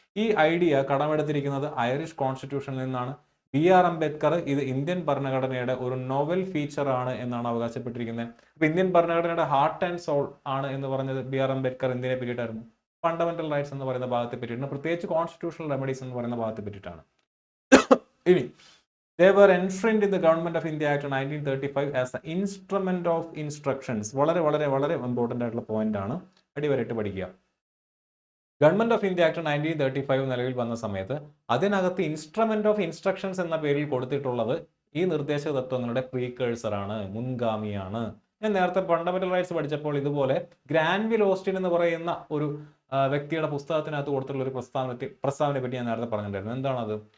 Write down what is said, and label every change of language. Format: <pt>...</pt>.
<ml>ഈ idea കടമെടുത്തിരിക്കുന്നത് Irish കോൺസ്റ്റിറ്റ്യൂഷനിൽ നിന്നാണ്. BR Ambedkar ഇത് ഇന്ത്യൻ ഭരണഘടനയുടെ ഒരു നോവൽ ഫീച്ചർ ആണ് എന്നാണ് അവകാശപ്പെട്ടിരിക്കുന്നത്. അപ്പൊ ഇന്ത്യൻ ഭരണഘടനയുടെ ഹാർട്ട് ആൻഡ് സോൾ ആണ് എന്ന് പറഞ്ഞത് BR അംബേദ്കർ എന്തിനെ പറ്റിയിട്ടായിരുന്നു? ഫണ്ടമെന്റൽ റൈറ്റ്സ് എന്ന് പറയുന്ന ഭാഗത്തെ പറ്റിയിട്ടാണ്, പ്രത്യേകിച്ച് കോൺസ്റ്റിറ്റ്യൂഷണൽ റെമഡീസ് എന്ന് പറയുന്ന ഭാഗത്തെ പറ്റിയിട്ടാണ്. ഇനി,</ml> <en>they were enshrined in the Government of India Act 1935 as the instrument of instructions.</en> <ml>വളരെ വളരെ വളരെ ഇമ്പോർട്ടൻ്റ് ആയിട്ടുള്ള പോയിന്റ് ആണ്, അടിവരയിട്ട് പഠിക്കുക. ഗവൺമെന്റ് ഓഫ് ഇന്ത്യ ആക്ട് 1935 നിലവിൽ വന്ന സമയത്ത് അതിനകത്ത് ഇൻസ്ട്രുമെന്റ് ഓഫ് ഇൻസ്ട്രക്ഷൻസ് എന്ന പേരിൽ കൊടുത്തിട്ടുള്ളത് ഈ നിർദ്ദേശക തത്വങ്ങളുടെ പ്രീകേഴ്സർ ആണ്, മുൻഗാമിയാണ്. ഞാൻ നേരത്തെ ഫണ്ടമെന്റൽ റൈറ്റ്സ് പഠിച്ചപ്പോൾ ഇതുപോലെ ഗ്രാൻവിൽ ഓസ്റ്റിൻ എന്ന് പറയുന്ന ഒരു വ്യക്തിയുടെ പുസ്തകത്തിനകത്ത് കൊടുത്തിട്ടുള്ള ഒരു പ്രസ്താവനയെ പറ്റി ഞാൻ നേരത്തെ പറഞ്ഞിട്ടുണ്ടായിരുന്നു. എന്താണത്?</ml>